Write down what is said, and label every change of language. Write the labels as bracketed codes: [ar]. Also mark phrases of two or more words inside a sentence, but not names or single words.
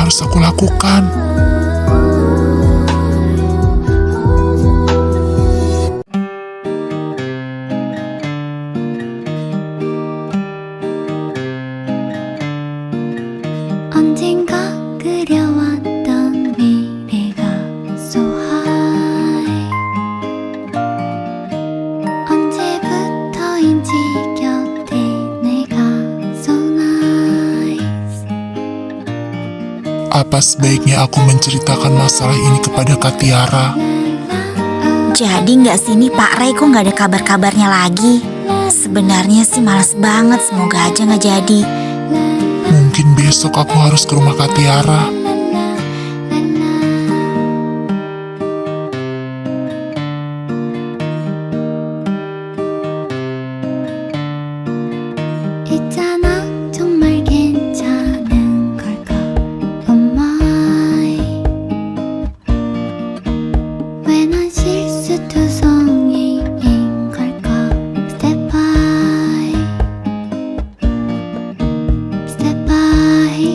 [id] aku lakukan? [ko] 언젠가 그려왔던 미래가 [en] so high [ko] 언제부터인지 곁에 내가 [en] so nice [id] Apa sebaiknya aku menceritakan masalah ini kepada Kak Tiara? Jadi nggak sini Pak Ray, kok nggak ada kabar-kabarnya lagi? Sebenarnya sih males banget, semoga aja nggak jadi. Mungkin besok aku harus ke rumah Kak Tiara. [ko] 있잖아 정말 괜찮은 걸까 [en] Oh my [ko] 왜 난 실수투성이인 걸까 [en] Step by Step by